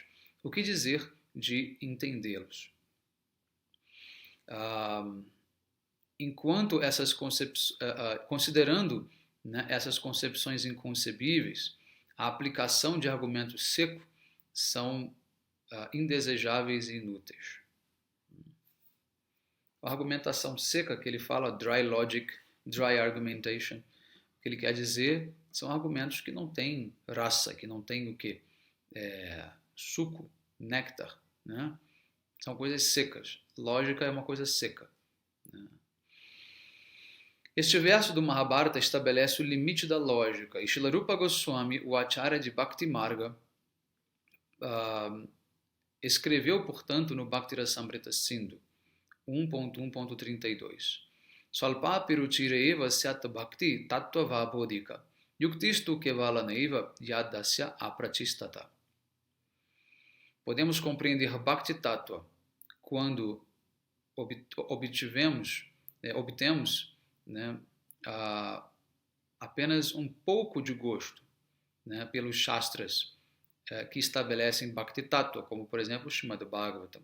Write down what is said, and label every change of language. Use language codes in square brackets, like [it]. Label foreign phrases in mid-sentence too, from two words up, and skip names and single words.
[pt] O que dizer de entendê-los? Enquanto essas considerando, né, essas concepções inconcebíveis, a aplicação de argumentos secos são indesejáveis e inúteis. A argumentação seca que ele fala, [en] dry logic, dry argumentation, [pt] o que ele quer dizer são argumentos que não têm raça, que não têm o quê? Suco, néctar, né? São coisas secas. Lógica é uma coisa seca. Né? Este verso do Mahabharata estabelece o limite da lógica. E Srila Rupa Goswami, o Acharya de [sa] भक्ति मार्ग, [pt] escreveu, portanto, no Bhakti Rasamrita Sindhu 1.1.32: [sa] स्वल्पापि रुचिरेव स्यात् भक्ति तत्त्वावबोधिका युक्तिस्तु केवला नैव यदस्या अप्रतिष्ठता. [pt] Podemos compreender [sa] भक्ति तत्त्व [pt] quando obtemos, né, apenas um pouco de gosto, né, pelos Shastras que estabelecem [sa] भक्ति तत्त्व, [pt] como por exemplo o Srimad Bhagavatam.